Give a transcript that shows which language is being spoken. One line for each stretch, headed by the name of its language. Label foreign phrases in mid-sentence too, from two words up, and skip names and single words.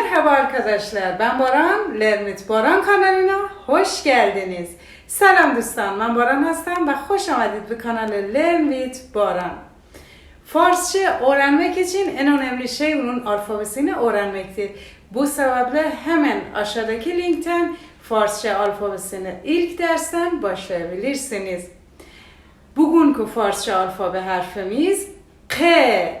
Turkish: arkadaşlar, ben Baran, LearnWithBaran kanalına hoş geldiniz.
Persian: Selam دوستان, من باران هستم و خوش آمدید به کانال LearnWithBaran.
Turkish: Farsça öğrenmek için en önemli şey onun alfabesini öğrenmektir. Bu sebeple hemen aşağıdaki linkten Farsça alfabesini ilk dersten başlayabilirsiniz. Bugünkü Farsça alfabe harfimiz K.